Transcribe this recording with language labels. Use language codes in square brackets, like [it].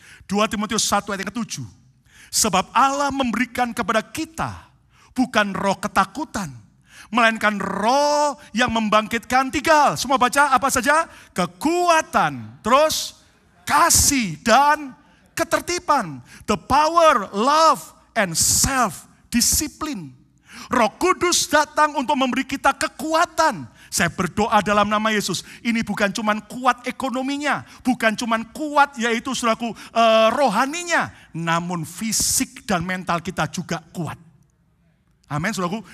[id] 2 Timotius 1 ayat yang ke-7. Sebab Allah memberikan kepada kita bukan roh ketakutan, melainkan roh yang membangkitkan 3 hal. Semua baca apa saja? Kekuatan, terus kasih dan ketertiban. [en] The power, love, and self-discipline. [id] Roh Kudus datang untuk memberi kita kekuatan. Saya berdoa dalam nama Yesus, ini bukan cuma kuat ekonominya, bukan cuma kuat yaitu saudaraku rohaninya, namun fisik dan mental kita juga kuat. Amin, saudaraku.